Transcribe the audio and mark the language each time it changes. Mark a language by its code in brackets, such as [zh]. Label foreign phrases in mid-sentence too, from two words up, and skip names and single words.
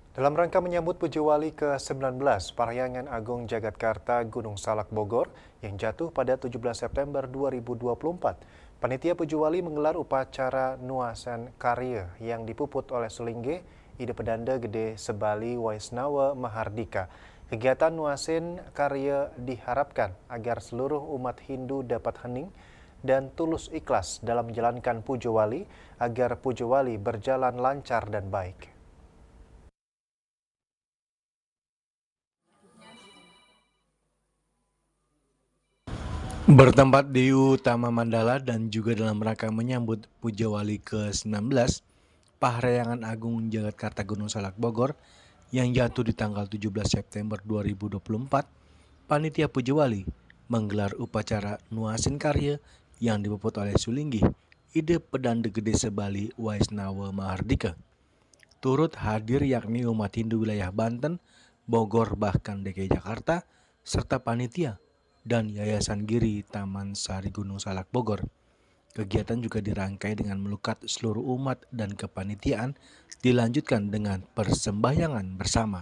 [id] Dalam rangka menyambut Puja Wali ke-19 Parahyangan Agung Jagatkarta Gunung Salak Bogor yang jatuh pada 17 September 2024, Panitia Puja Wali menggelar upacara Nuasan Karya yang dipuput oleh Sulingge, Ide Pedanda Gede Sebali Waisnawa Mahardika. Kegiatan Nuasin Karya diharapkan agar seluruh umat Hindu dapat hening dan tulus ikhlas dalam menjalankan Puja Wali agar Puja Wali berjalan lancar dan baik. Bertempat di Utama Mandala dan juga dalam rangka menyambut Puja Wali ke-19 Parahyangan Agung Jagatkarta Gunung Salak Bogor yang jatuh di tanggal 17 September 2024, Panitia Puja Wali menggelar upacara Nuasin Karya yang dipuput oleh Sulinggi, Ide Pedanda Gede Sebali Waisnawa Mahardika. Turut hadir yakni umat Hindu wilayah Banten, Bogor bahkan DKI Jakarta, serta panitia dan Yayasan Giri Taman Sari Gunung Salak Bogor. Kegiatan juga dirangkai dengan melukat seluruh umat dan kepanitiaan dilanjutkan dengan persembahyangan bersama.